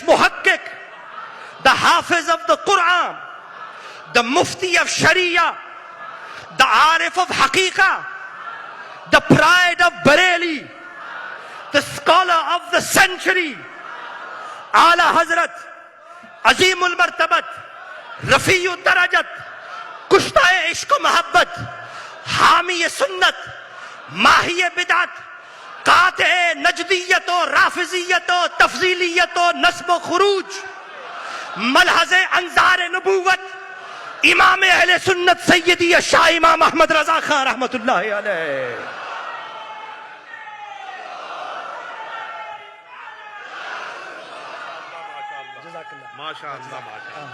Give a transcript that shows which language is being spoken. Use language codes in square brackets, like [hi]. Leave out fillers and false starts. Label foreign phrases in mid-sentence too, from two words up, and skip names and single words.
[en] muhakkik, the hafiz of the Quran, the mufti of Sharia, the arif of Haqiqah, the pride of Bareilly, the scholar of the century, Ala Hazrat, [ur] Azimul مرتبت، رفیع درجات، کشتۂ عشق و محبت، حامیٔ سنت، ماحیٔ بدعت، قاطعِ نجدیت و رافضیت و تفضیلیت و نصب و خروج، ملحظِ انظارِ نبوت، امام اہل سنت سیدی شاہ امام احمد رضا خان رحمۃ اللہ علیہ. [ar] ما شاء الله، ما شاء الله.